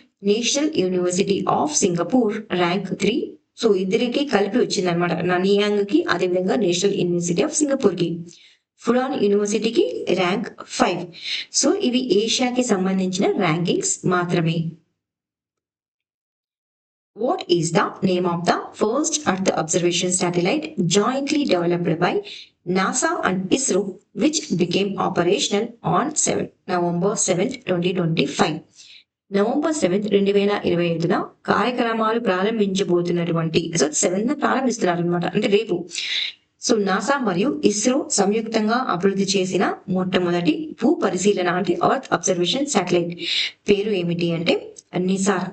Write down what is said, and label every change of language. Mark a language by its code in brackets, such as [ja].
[te] National university of Singapore rank 3. So ఇద్దరికి కలిపి వచ్చింది అనమాట, ననియాంగ్ కి అదేవిధంగా నేషనల్ యూనివర్సిటీ ఆఫ్ సింగపూర్ కి. ఫుడాన్ యూనివర్సిటీకి ర్యాంక్ 5. సో ఇవి ఏషియాకి సంబంధించిన ర్యాంకింగ్స్ మాత్రమే. [en] What is the name of the first Earth observation satellite jointly developed by NASA and ISRO, which became operational on November 7th, 2025? [te] November 7th, 2025 కార్యక్రమాలు ప్రారంభించబోతున్నటువంటి 7th ప్రారంభిస్తున్నారు అనమాట, అంటే రేపు. So NASA మరియు ఇస్రో సంయుక్తంగా అభివృద్ధి చేసిన మొట్టమొదటి భూ పరిశీలన అంటే ఎర్త్ అబ్జర్వేషన్ శాటిలైట్ పేరు ఏమిటి అంటే నిసార్.